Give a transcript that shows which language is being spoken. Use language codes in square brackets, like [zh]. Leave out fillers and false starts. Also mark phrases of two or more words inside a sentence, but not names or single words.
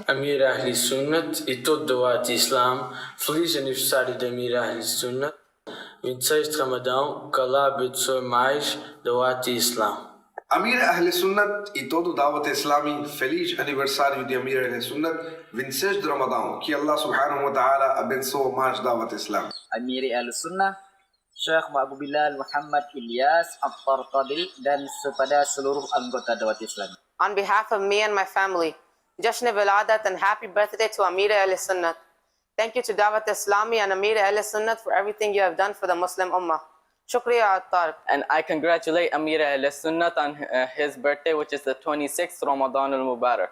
[pt] Amir Ahli Sunnat e todo Dawat Islam. Feliz aniversário de Amir Ahli Sunnat, 26 de Ramadão. Que Allah abençoe mais Dawat Islam. Amir Ahl Sunnat e todo Dawat Islami, feliz aniversário de Amir Ahl Sunnat, 26 de Ramadão. Que Allah [ar] سبحانه وتعالى [pt] abençoe mais Dawat Islam. [id] Amir Ahl Sunnah, Syekh Abu Bilal Muhammad Ilyas Al-Tarqadi dan kepada seluruh anggota Dawat Islam. [en] On behalf of me and my family, [ur] جشن ولادت [en] and happy birthday to Amir Ahl Sunnat. Thank you to Dawat Islami and Amir Ahl Sunnat for everything you have done for the Muslim Ummah. Shukriya Attar. And I congratulate Amir Ahl Sunnat on his birthday, which is the 26th Ramadan al-Mubarak.